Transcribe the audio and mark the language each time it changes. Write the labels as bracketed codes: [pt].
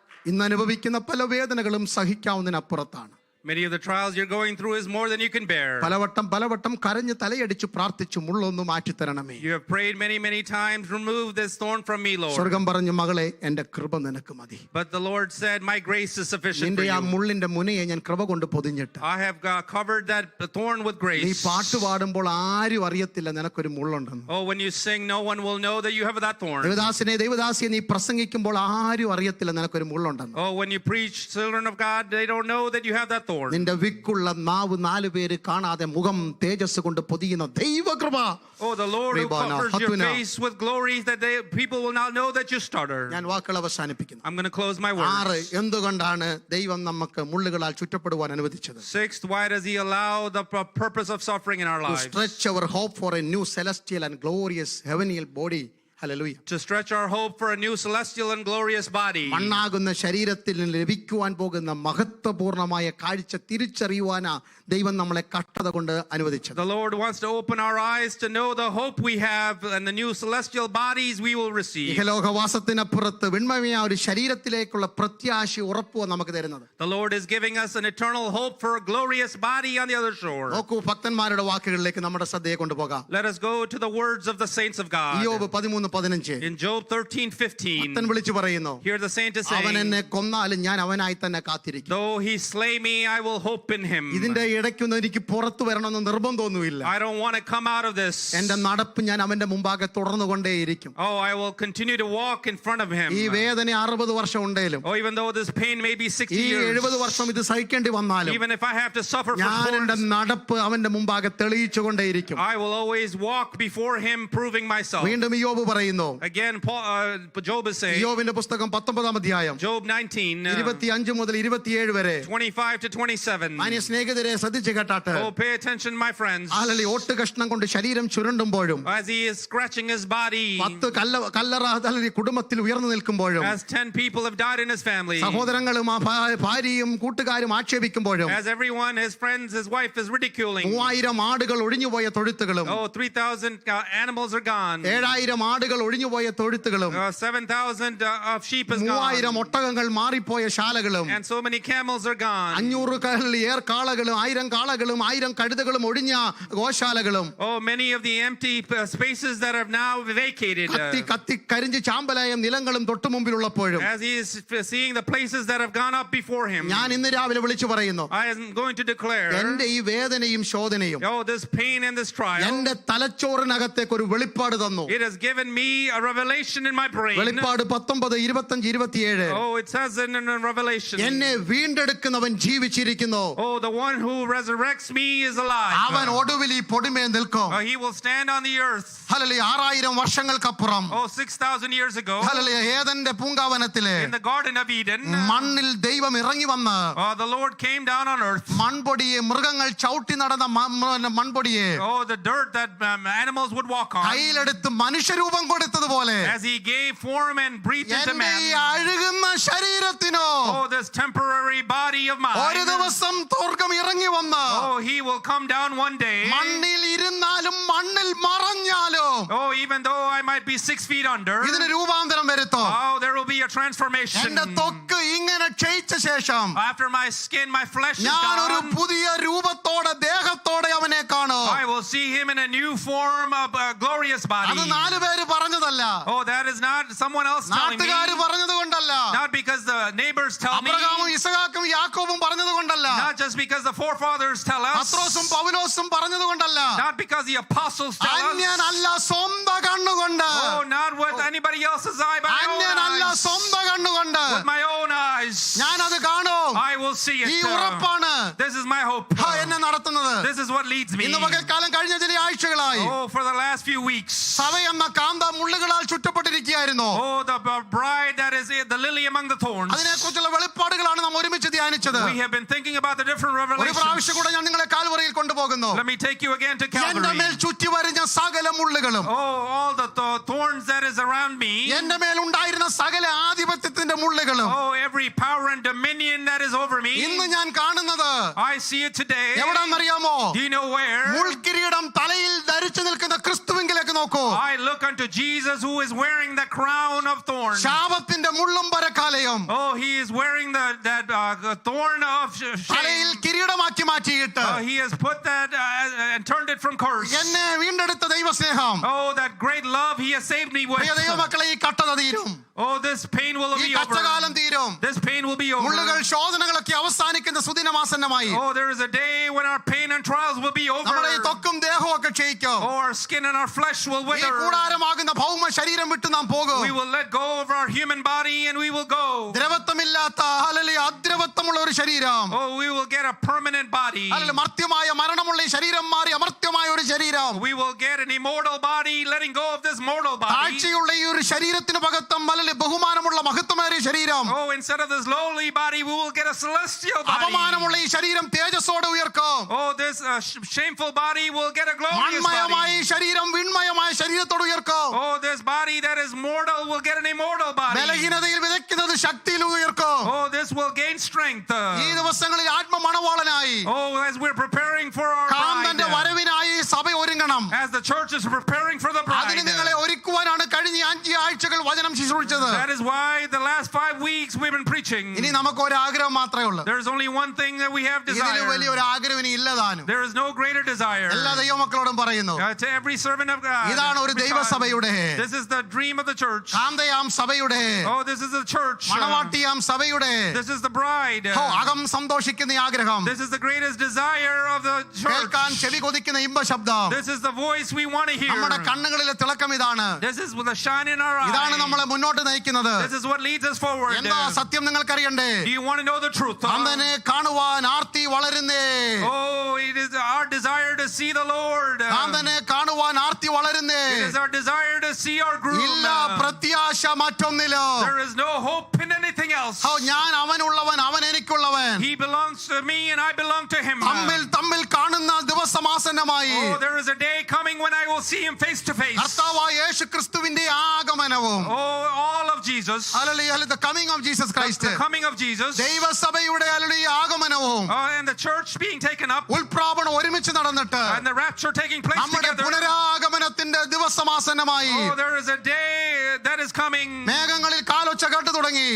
[ml] ഇന്ന് അനുഭവിക്കുന്ന പല വേദനകളും സഹിക്കാവുന്നതിനപ്പുറത്താണ്. [en] Many of the trials you're going through is more than you can bear. [ml] പലവട്ടം കരഞ്ഞ് തലയടിച്ചു പ്രാർത്ഥിച്ചു, മുള്ളൊന്ന് മാറ്റിത്തരണമേ. [en] You have prayed many times, remove this thorn from me, Lord. [ml] സ്വർഗം പറഞ്ഞു, മകളെ എന്റെ കൃപ നിനക്ക് മതി. [en] But the Lord said, my grace is sufficient for [ml] നിന്റെ ആ [en] you. [ml] മുള്ളിന്റെ മുനയെ ഞാൻ കൃപ കൊണ്ട് പൊതിഞ്ഞിട്ട്, [en] I have covered that thorn with [ml] നീ [en] grace. [ml] പാട്ട് പാടുമ്പോൾ ആരും അറിയത്തില്ല നിനക്കൊരു മുള്ളുണ്ടെന്ന്. [en] Oh, when you sing, no one will know that you have that thorn. [ml] ദൈവദാസിയെ നീ പ്രസംഗിക്കുമ്പോൾ ആരും അറിയത്തില്ല നിനക്കൊരു മുള്ളുണ്ടെന്ന്. [en] Oh, when you preach, children of God, they don't know that you have that thorn. [ml] നിന്റെ വിക്കുള്ള നാവ് 4 പേര് കാണാതെ മുഖം തേജസ് കൊണ്ട് പൊതിയുന്ന ദൈവകൃപ. [en] Oh, the Lord who covers your face with glory, that people will not know that you stutter. [ml] ഞാൻ വാക്കുകൾ അവസാനിപ്പിക്കുന്നു. [en] I'm going to close my words. [ml] 6, എന്തുകൊണ്ടാണ് ദൈവം നമുക്ക് മുള്ളുകളാൽ ചുറ്റപ്പെടുവാൻ അനുവദിച്ചത്? [en] 6th, why does he allow the purpose of suffering in our To lives? stretch our hope for a new celestial and glorious heavenly body. Hallelujah. To stretch our hope for a new celestial and glorious body. [ml] മണ്ണാകുന്ന ശരീരത്തിൽ നിന്ന് ലഭിക്കുവാൻ പോകുന്ന മഹത്വപൂർണമായ കാഴ്ച തിരിച്ചറിയുവാനാ ദൈവം നമ്മളെ കഷ്ടത കൊണ്ട് അനുവദിച്ചത്. [en] The Lord wants to open our eyes to know the hope we have and the new celestial bodies we will receive. [ml] ഇഹലോകവാസത്തിനപ്പുറത്ത് വിണ്മമായ ഒരു ശരീരത്തിലേക്കുള്ള പ്രത്യാശ ഉറപ്പുവാ നമുക്ക് തരുന്നത്. [en] The Lord is giving us an eternal hope for a glorious body on the other shore. [ml] നോക്കൂ, ഭക്തന്മാരുടെ വാക്കുകളിലേക്ക് നമ്മുടെ ശ്രദ്ധയെ കൊണ്ടുപോകാം. [en] Let us go to the words of the saints of God. [ml] ഇയ്യോബ് 13:15. [en] In Job 13:15, [ml] ഭക്തൻ വിളിച്ചു പറയുന്നു, [en] here the saint is [ml] അവൻ [en] saying, [ml] എന്നെ കൊന്നാലും ഞാൻ അവനായി തന്നെ കാത്തിരിക്കും. [en] though he slay me, I will hope in him. [ml] ഇതിന്റെ ഇടയ്ക്കൊന്നും എനിക്ക് പുറത്തു വരണമെന്ന് നിർബന്ധമൊന്നുമില്ല. [en] I don't want to come out of this. [ml] എന്റെ നടപ്പ് ഞാൻ അവന്റെ മുമ്പാകെ തുടർന്നു കൊണ്ടേയിരിക്കും. [en] Oh, I will continue to walk in front of him. [ml] ഈ വേദന 60 വർഷം ഉണ്ടേലും, [en] Oh, even though this pain may be 60 [ml] ഈ [en] years, [ml] 70 വർഷം ഇത് സഹിക്കേണ്ടി വന്നാലും, [en] even if I have to suffer for [ml] ഞാൻ എന്റെ [en] thorns, [ml] നടപ്പ് അവന്റെ മുമ്പാകെ തെളിയിച്ചുകൊണ്ടേയിരിക്കും. [en] I will always walk before him, proving myself. [ml] വീണ്ടും ഇയ്യോബ് പറയുന്നു, [en] Again, Job is saying, [ml] ഇയ്യോബിന്റെ പുസ്തകം 19 അധ്യായം [en] Job 19, [ml] 25 മുതൽ 27 വരെ. [en] 25 to 27. [ml] മാന്യ സ്നേഹിതരെ ശ്രദ്ധിച്ചു കേട്ടാട്ട്, [en] Oh, pay attention, my friends. [ml] ആലലി ഓട്ട് കഷ്ണം കൊണ്ട് ശരീരം ചുരുണ്ടുമ്പോഴും, [en] As he is scratching his body, [ml] 10 കല്ലറ കുടുംബത്തിൽ ഉയർന്നു നിൽക്കുമ്പോഴും, [en] as 10 people have died in his family, [ml] സഹോദരങ്ങളും ഭാര്യയും കൂട്ടുകാരും ആക്ഷേപിക്കുമ്പോഴും, [en] as everyone, his friends, his wife is ridiculing. [ml] 3000 ആടുകൾ ഒഴിഞ്ഞുപോയ തൊഴുത്തുകളും, [en] Oh, 3,000 animals are gone. [ml] 7000 ആടുകൾ ഒഴിഞ്ഞുപോയ തൊഴുത്തുകളും, [en] 7,000 of sheep is gone. [ml] 3000 ഒട്ടകങ്ങൾ മാറിപ്പോയ ശാലകളും, [en] And so many camels are gone. [ml] 500 ഏർക്കാളകളും 1000 കാളകളും 1000 കഴുതകളും ഒഴിഞ്ഞ ഗോശാലകളും, [en] Oh, many of the empty spaces that are now vacated. [ml] കത്തി കരിഞ്ച് ചാമ്പലായ നിലങ്ങളും തൊട്ടു മുമ്പിലുള്ളപ്പോഴും, [en] As he is seeing the places that have gone up before him, [ml] ഞാൻ ഇന്ന് രാവിലെ വിളിച്ചു പറയുന്നു, [en] I am going to declare, [ml] എന്റെ ഈ വേദനയും ശോധനയും [en] oh, this pain and this trial, [ml] എന്റെ തലച്ചോറിനകത്തേക്ക് ഒരു വെളിപ്പാട് തന്നു. [en] it has given me a revelation in my brain. [ml] വെളിപ്പാട് 19, 25, 27. [en] Oh, it says in Revelation, [ml] എന്നെ വീണ്ടെടുക്കുന്നവൻ ജീവിച്ചിരിക്കുന്നു, [en] oh, the one who resurrects me is alive. [ml] അവൻ ഒടുവിൽ ഈ പൊടിമേ നിൽക്കും. [en] Oh, he will stand on the earth. [ml] Hallelujah. 6000 വർഷങ്ങൾക്കപ്പുറം, [en] Oh, 6,000 years ago, [ml] hallelujah, ഏദന്റെ പൂങ്കാവനത്തിലെ [en] in the Garden of Eden, [ml] മണ്ണിൽ ദൈവം ഇറങ്ങി വന്ന് [en] oh, the Lord came down on earth. [ml] മൺപൊടിയെ, മൃഗങ്ങൾ ചവിട്ടി നടന്ന മൺപൊടിയെ [en] Oh, the dirt that animals would walk on, [ml] കയ്യിലെടുത്ത് മനുഷ്യരൂപം കൊടുത്തതുപോലെ, [en] as he gave form and breathed into [ml] എന്റെ ഈ [en] man. [ml] അഴുകുന്ന ശരീരത്തിനോ [en] Oh, this temporary body of [ml] ഒരു [en] mine, [ml] ദിവസം സ്വർഗ്ഗം ഇറങ്ങി വന്ന് [en] oh, he will come down one day. [ml] മണ്ണിൽ ഇരുന്നാലും മണ്ണിൽ മറഞ്ഞാലും [en] Oh, even though I might be 6 feet under, [ml] ഇതിന് രൂപാന്തരം വരുത്തോ. [en] oh, there will be a transformation. [ml] എന്റെ ത്വക്ക് ഇങ്ങനെ ക്ഷയിച്ച ശേഷം [en] After my skin, my flesh is [ml] ഞാൻ ഒരു [en] gone, [ml] പുതിയ രൂപത്തോടെ ദേഹത്തോടെ അവനെ കാണും. [en] I will see him in a new form of a glorious [ml] അത് [en] body. [ml] 4 പേര് പറഞ്ഞതല്ല, [en] Oh, that is not someone else telling me. [ml] നാട്ടുകാര് പറഞ്ഞത് കൊണ്ടല്ല, [en] Not because the neighbors tell me. [ml] അബ്രഹാമും ഇസഹാക്കും യാക്കോബും പറഞ്ഞത് കൊണ്ടല്ല, [en] Not just because the forefathers tell us. [ml] പത്രോസും പൗലോസും പറഞ്ഞത് കൊണ്ടല്ല, [en] Not because the apostles tell us. [ml] അന്യനല്ല സ്വന്തം കണ്ണുകൊണ്ട്, [en] Oh, not with anybody else's eye, but my own [ml] അന്യനല്ല [en] eyes. [ml] സ്വന്തം കണ്ണുകൊണ്ട് [en] With my own eyes. [ml] ഞാനത് കാണും. [en] I will see [ml] ഈ [en] it. [ml] ഉറപ്പാണ് [en] This is my hope. [ml] എന്നെ നടത്തുന്നത്. [en] This is what leads me. [ml] ഇന്ന് പകൽക്കാലം കഴിഞ്ഞ ചില ആഴ്ചകളായി [en] Oh, for the last few weeks. [ml] സഭ എന്ന കാന്ത മുള്ളുകളാൽ ചുറ്റപ്പെട്ടിരിക്കുകയായിരുന്നു. [en] Oh, the bride that is the lily among the thorns. [ml] അതിനെക്കുറിച്ചുള്ള വെളിപ്പാടുകളാണ് നാം ഒരുമിച്ച് ധ്യാനിച്ചത്. [en] We have been thinking about the different [ml] ഒരു [en] revelations. [ml] പ്രാവശ്യം കൂടെ ഞാൻ നിങ്ങളെ കാൽവറിയിൽ കൊണ്ടുപോകുന്നു. [en] Let me take you again to [ml] എന്റെ [en] Calvary. [ml] മേൽ ചുറ്റി വരുന്ന സകല മുള്ളുകളും, [en] Oh, all the thorns that is around me. [ml] എന്റെ മേൽ ഉണ്ടായിരുന്ന സകല ആധിപത്യത്തിന്റെ മുള്ളുകളും [en] Oh, every power and dominion that is over me. [ml] ഇന്ന് ഞാൻ കാണുന്നത് [en] I see it today. [ml] എവിടെന്നറിയാമോ? [en] Do you know where? [ml] മുൾക്കിരീടം തലയിൽ ധരിച്ചു നിൽക്കുന്ന ക്രിസ്തുവിങ്കിലേക്ക് നോക്കൂ. [en] I look unto Jesus who is wearing the crown of thorns. [ml] ശാപത്തിന്റെ മുള്ളും പരക്കാലയും [en] Oh, he is wearing that thorn of [ml] തലയിൽ [en] shame. [ml] കിരീടമാക്കി മാറ്റിയിട്ട് [en] He has put that and turned it from curse. [ml] എന്നെ വീണ്ടെടുത്ത ദൈവസ്നേഹം. [en] Oh, that great love he has saved me with. [ml] പ്രിയ ദൈവമക്കളെ, ഈ കട്ടത തീരും, [en] Oh, this pain will [ml] ഈ [en] be over. [ml] കഷ്ടകാലം തീരും. [en] This pain will be [ml] മുള്ളുകൾ [en] over. [ml] ശോധനകളൊക്കെ അവസാനിക്കുന്ന സുദിനമാസന്നമായി. [en] Oh, there is a day when our pain and trials will be over. [ml] നമ്മുടെ ഈ ത്വക്കും ദേഹവും ഒക്കെ ക്ഷയിക്കും. [en] Oh, our skin and our flesh will [ml] ഈ [en] wither. [ml] കൂടാരമാകുന്ന ഭൗമ ശരീരം വിട്ട് നാം പോകും. [en] We will let go of our human body and we will go. [ml] ദ്രവത്വമില്ലാത്ത അദ്രവത്വമുള്ള ഒരു ശരീരം, [en] Oh, we will get a permanent body. [ml] മർത്യമായ മരണമുള്ള ഈ ശരീരം മാറി അമർത്യമായ ഒരു ശരീരം, [en] We will get an immortal body, letting go of this mortal body. [ml] താഴ്ചയുള്ള ഈ ഒരു ശരീരത്തിന് പകർത്തം ബഹുമാനമുള്ള മഹത്വമേറിയ ശരീരം, [en] Oh, instead of this lowly body, we will get a celestial body. [ml] അപമാനമുള്ള ഈ ശരീരം തേജസ്സോടെ ഉയർക്കും. [en] Oh, this shameful body will get a glorious [ml] മൺമയമായ [en] body. [ml] ഈ ശരീരം വിൺമയമായ ശരീരത്തോട് ഉയർക്കും. [en] Oh, this body that is mortal will get an immortal body. [ml] ബലഹീനതയിൽ വിതയ്ക്കുന്നത് ശക്തിയിൽ ഉയർക്കും. [en] Oh, this will gain strength. [ml] ഈ ദിവസങ്ങളിൽ ആത്മമണവാളനായി [en] Oh, as we're preparing for our [ml] കാന്തന്റെ [en] bride. [ml] വരവിനായി സഭ ഒരുങ്ങണം. [en] As the church is preparing for the [ml] അതിന് നിങ്ങളെ [en] bride. [ml] ഒരുക്കുവാനാണ് കഴിഞ്ഞ 5 ആഴ്ചകൾ വചനം ശുശ്രൂഷിച്ചത്. [en] That is why the last 5 weeks we've been preaching. [ml] ഇനി നമുക്ക് ഒരു ആഗ്രഹം മാത്രമേ ഉള്ളൂ. [en] There's only one thing that we have [ml] ഇതിൽ [en] desire. [ml] വലിയൊരു ആഗ്രഹം ഇനി ഇല്ലതാനും. [en] There is no greater desire. [ml] എല്ലാ ദൈവമക്കളോടും പറയുന്നു, [en] To every servant of God. [ml] ഇതാണ് ഒരു ദൈവസഭയുടെ, [en] This is the dream of the church. [ml] കാന്തയാം സഭയുടെ, [en] Oh, this is the church. [ml] മണവാട്ടിയാം സഭയുടെ [en] This is the bride. [ml] അകം സന്തോഷിക്കുന്ന ഈ ആഗ്രഹം, [en] This is the greatest desire of the church. [ml] കേൾക്കാൻ ചെവി കൊതിക്കുന്ന ഇമ്പശബ്ദം, [en] This is the voice we want to hear. [ml] നമ്മുടെ കണ്ണുകളിലെ തിളക്കം ഇതാണ്. [en] This is the shine in our [ml] ഇതാണ് [en] eyes. [ml] നമ്മളെ മുന്നോട്ട് നയിക്കുന്നത്. [en] This is what leads us forward. [ml] എന്താ സത്യം നിങ്ങൾക്കറിയണ്ടേ? [en] Do you want to know the truth? [ml] കാന്തനെ കാണുവാൻ ആർത്തി വളരുന്നേ. [en] Oh, it is our desire to see the Lord. [ml] കാന്തനെ കാണുവാൻ ആർത്തി വളരുന്നേ. [en] It is our desire to see our groom. [ml] ഇല്ല പ്രത്യാശ മറ്റൊന്നിലും. [en] There is no hope in anything else. [ml] ഞാൻ അവനുള്ളവൻ, അവൻ എനിക്കുള്ളവൻ. [en] He belongs to me and I belong to him. [ml] തമ്മിൽ കാണുന്ന ദിവസമാസന്നമായി. [en] Oh, there is a day coming when I will see him face to face. [ml] കർത്താവായ യേശുക്രിസ്തുവിന്റെ ആഗമനവും, [en] Oh, all of Jesus. the coming of Jesus Christ, The coming of Jesus. [ml] ദൈവസഭയുടെ ആഗമനവും [en] And the church being taken up. [ml] ഉൽപ്രാപണം ഒരുമിച്ച് നടന്നിട്ട് [en] And the rapture taking place [ml] നമ്മുടെ [en] together. [ml] പുനരാഗമനത്തിന്റെ ദിവസമാസന്നമായി. [en] Oh, there is a day that is coming. [ml] മേഘങ്ങളിൽ കാലൊച്ച കേട്ടു തുടങ്ങി.